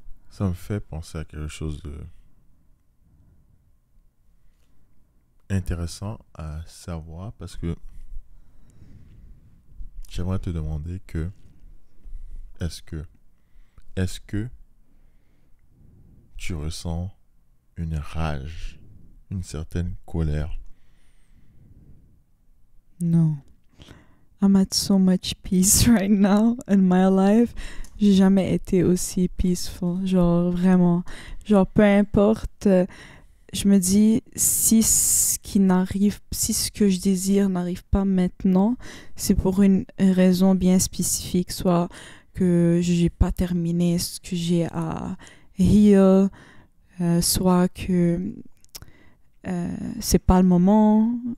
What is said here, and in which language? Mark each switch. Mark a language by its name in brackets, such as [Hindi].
[French] Ça me fait penser à quelque chose de intéressant à savoir, parce que j'aimerais te demander est-ce que tu ressens une rage, une certaine colère? Non. [English] I'm at so much peace right now in my life. [French] J'ai jamais été aussi [English] peaceful. [French] Genre, vraiment. Genre, peu importe. Je me dis, si ce que je désire n'arrive pas maintenant, c'est pour une raison bien spécifique. Soit que j'ai pas terminé ce que j'ai à [English] heal, [French] soit que c'est pas le moment.